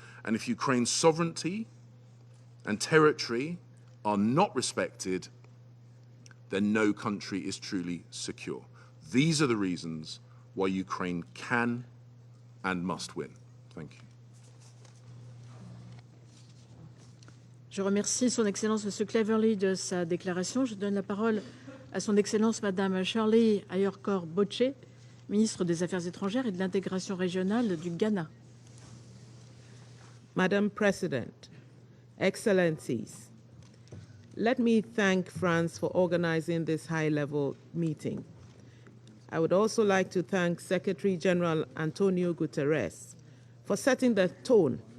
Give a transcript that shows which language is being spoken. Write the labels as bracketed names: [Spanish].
[English] And if Ukraine's sovereignty and territory are not respected, then no country is truly secure. These are the reasons why Ukraine can and must win. Thank you. [French] Je remercie Son Excellence Monsieur Cleverly de sa déclaration. Je donne la parole à Son Excellence Madame Shirley Ayorkor Botche, ministre des Affaires étrangères et de l'intégration régionale du Ghana. [English] Madam President, Excellencies, let me thank France for organizing this high-level meeting. I would also like to thank Secretary General Antonio Guterres for setting the tone